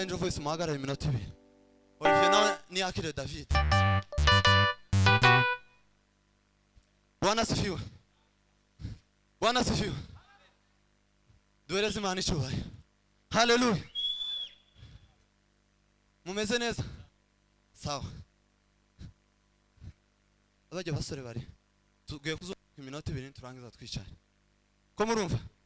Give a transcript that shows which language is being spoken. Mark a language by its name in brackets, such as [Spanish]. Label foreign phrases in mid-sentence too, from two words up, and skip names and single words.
[Kinyarwanda] mwese muhagarare iminota 2. Olivier nawe niyakire David. [Swahili] Bwana asifiwe. Bwana asifiwe. [Kinyarwanda] Duhereze Imana icyubahiro. Haleluya. Mumeze neza? Sawa. Abajya basore bari. Tugiye kuzuka iminota 2 turangiza twicaye. Ko murumva?